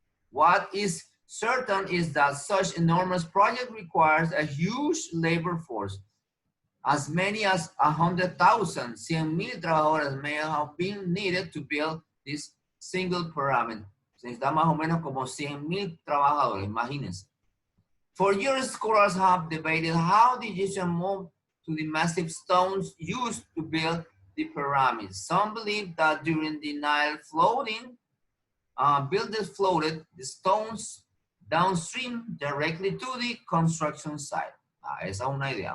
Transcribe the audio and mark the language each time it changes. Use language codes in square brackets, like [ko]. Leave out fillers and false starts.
[en] What is certain is that such enormous project requires a huge labor force. As many as 100,000, 100,000 trabajadores may have been needed to build this single pyramid. [es] Se necesita más o menos como 100,000 trabajadores, imagínense. [en] For years, scholars have debated how the Egyptians moved to the massive stones used to build the pyramids. Some believe that during the Nile flooding, builders floated the stones downstream directly to the construction site. [es] Esa es una idea.